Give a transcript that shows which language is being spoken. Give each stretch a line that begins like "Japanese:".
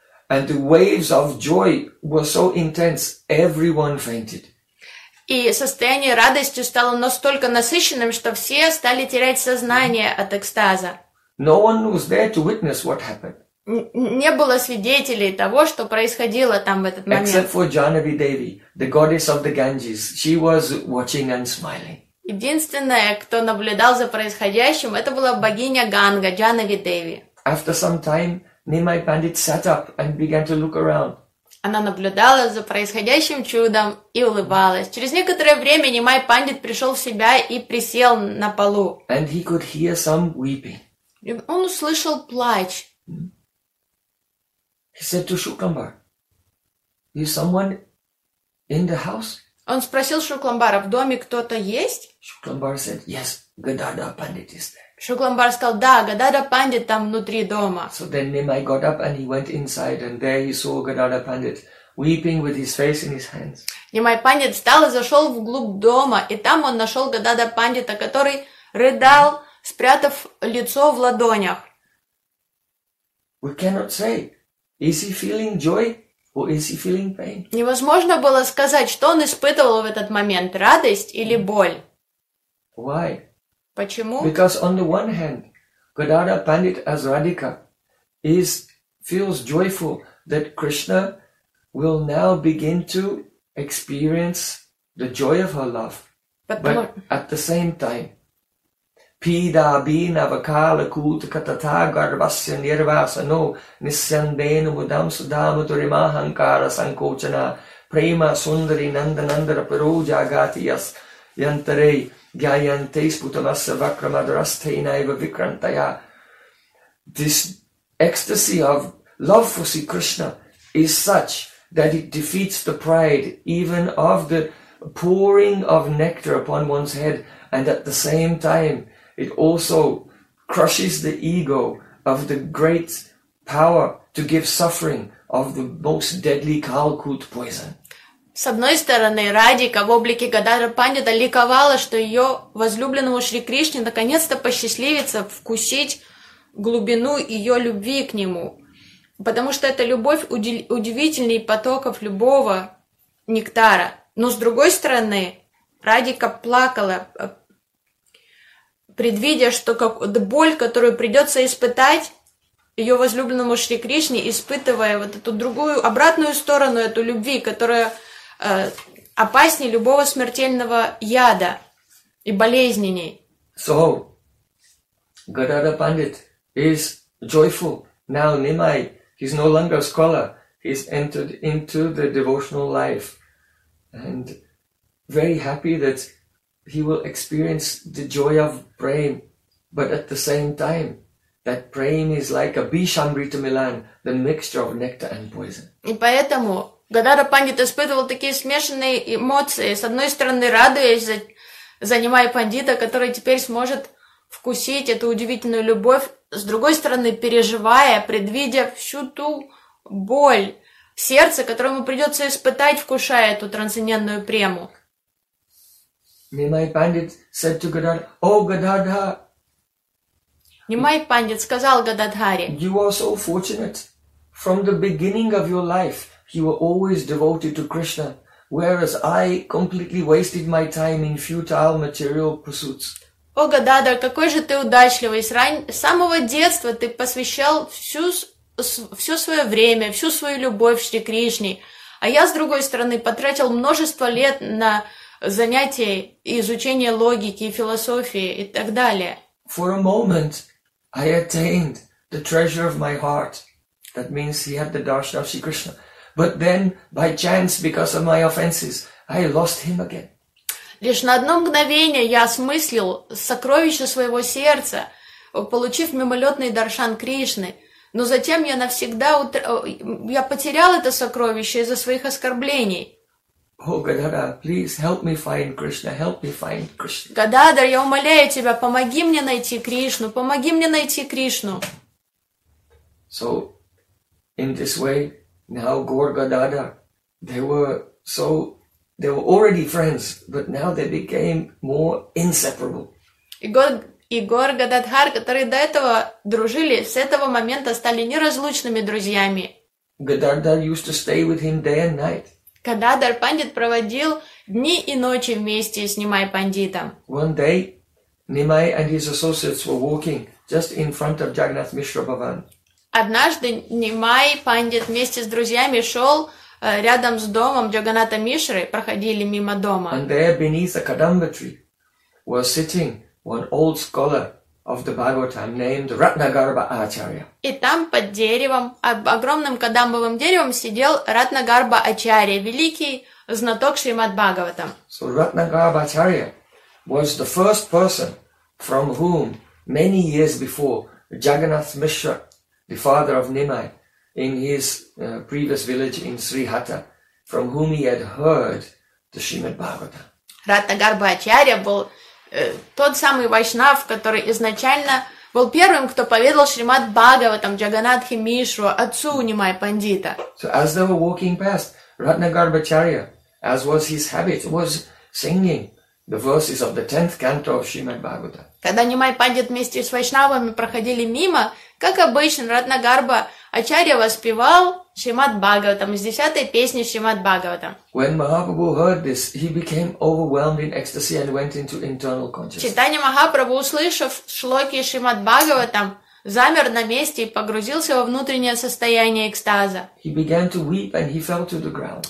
English: And the waves of joy were so intense, everyone fainted.
Russian: И состояние радости стало настолько насыщенным, что все стали терять сознание от экстаза.
English: No one was there to witness what happened.
Russian: Не было свидетелей того, что происходило там в этот момент.
English: Except for Janavi Devi, the goddess of the Ganges. She was watching and smiling.
Russian: Единственная, кто наблюдал за происходящим, это была богиня Ганга, Janavi Devi.
English: After some time, Nimai Pandit sat up and began to look around.
Russian: Она наблюдала за происходящим чудом и улыбалась. Через некоторое время Nimai Pandit пришел в себя и присел на полу.
English: And he could hear some weeping.
Russian: И он услышал плач.
English: He said to Shukambar, "Is someone in the house?"
Russian: Он спросил Шукламбара, в доме кто-то есть?
English: Shukambar said, "Yes, Gadada Pandit is there."
Russian: Шукламбар сказал, да, Gadada Pandit там внутри дома.
English: So then Nimai got up and he went inside, and there he saw Gadada Pandit weeping with his face in his hands.
Russian: Nimai Pandit встал и зашел вглубь дома, и там он нашел Gadada Pandita, который рыдал, спрятав лицо в ладонях.
English: We cannot say. Is he feeling joy or is he feeling pain?
Russian: Невозможно было сказать, что он испытывал в этот момент, радость или боль.
English: Why?
Russian: Почему?
English: Because on the one hand, Gadada Pandit as Radhika is feels joyful that Krishna will now begin to experience the joy of her love. But at the same time,
Sanskrit: Pida bina vakala kuta katata garvasya nirvasano nisyandena mudam sudama turimahankara sankochana prema sundari nandanandara paroja gatiyas yantare gyayante sputamasa vakramadrasthena eva vikrantaya.
English: This ecstasy of love for Sri Krishna is such that it defeats the pride even of the pouring of nectar upon one's head, and at the same time it also crushes the ego of the great power to give suffering of the most deadly Kalkut poison.
Russian: С одной стороны, Радика в облике Гадара Пандита ликовала, что ее возлюбленному Шри Кришне наконец-то посчастливится вкусить глубину ее любви к нему. Потому что эта любовь удивительней потоков любого нектара. Но с другой стороны, Радика плакала, предвидя, что как боль, которую придется испытать ее возлюбленному Шри Кришне, испытывая вот эту другую, обратную сторону эту любви, которая опаснее любого смертельного яда и болезненней.
English: So, Gadada Pandit is joyful. Now Nimai, he's no longer a scholar. He's entered into the devotional life. And very happy that he will experience the joy of prem, but at the same time, that prem is like a bishamrita milan, the mixture of nectar and poison.
Russian: И поэтому Гадара Пандит испытывал такие смешанные эмоции. С одной стороны, радуясь за Nimai Pandita, который теперь сможет вкусить эту удивительную любовь, с другой стороны, переживая, предвидя всю ту боль в сердце, которому придется испытать, вкушая эту трансцендентную прему.
English: Nimai Pandit said to Gadadhar, "Oh Gadadhar."
Russian: Nimai Pandit сказал Гададхаре,
English: "You are so fortunate. From the beginning of your life, you were always devoted to Krishna, whereas I completely wasted my time in futile material pursuits."
Russian: О, Гададхар, какой же ты удачливый! С самого детства ты посвящал все свое время, всю свою любовь Шри Кришне, а я с другой стороны потратил множество лет на занятия и изучение логики, философии и так далее.
English: For a moment, I attained the treasure of my heart. That means he had the darshan of Sri Krishna. But then, by chance, because of my offenses, I lost him again.
Russian: Лишь на одно мгновение я осмыслил сокровище своего сердца, получив мимолетный даршан Кришны. Но затем я потерял это сокровище из-за своих оскорблений.
English: О, Гададара, please help me find Krishna, help me find Krishna.
Russian: Гададар, я умоляю тебя, помоги мне найти Кришну, помоги мне найти Кришну.
English: So, in this way, now Gaura Gadadhar, they were already friends, but now they became more inseparable.
Russian: И Гор Гададхар, которые до этого дружили, с этого момента стали неразлучными друзьями.
English: Гададхар used to stay with him day and night.
Russian: Гададхар пандит проводил дни и ночи вместе с Нимай пандитом.
English: One day, Nimai and his associates were walking just in front of Jagannath Mishra Bhavan.
Russian: Однажды Нимай пандит вместе с друзьями шел рядом с домом Джаганнатха Мишры, проходили мимо дома.
English: And there beneath a kadamba tree was sitting one old scholar of the Bhagavatam named Ratnagarbha Acharya.
Russian: И там под деревом, огромным кадамбовым деревом, сидел Ратнагарбха Ачарья, великий знаток Шримад Бхагаватам.
English: So Ratnagarbha Acharya was the first person from whom many years before Jagannath Mishra, the father of Nimai, in his previous village in Srihatta, from whom he had heard the Srimad Bhagavatam.
Russian: Ратнагарбха Ачарья был тот самый вайшнав, который изначально был первым, кто поведал Шримад Бхагаватам Джаганнатхе Мишру, отцу Нимай пандита.
English: So as they were walking past, Ratnagarbha Acharya, as was his habit, was singing the verses of the 10th canto of Shrimad Bhagavatam.
Russian: Когда Нимай пандит вместе с вайшнавами проходили мимо, как обычно, Ратнагарбха Ачарья воспевал Шримад Бхагаватам из 10-й песни Шримад Бхагаватам.
English: When Mahaprabhu heard this, he became overwhelmed in ecstasy and went into internal consciousness.
Russian: Читание Махапрабху, услышав шлоки Шримад Бхагаватам, замер на месте и погрузился во внутреннее состояние экстаза.
English: He began to weep and he fell to the ground.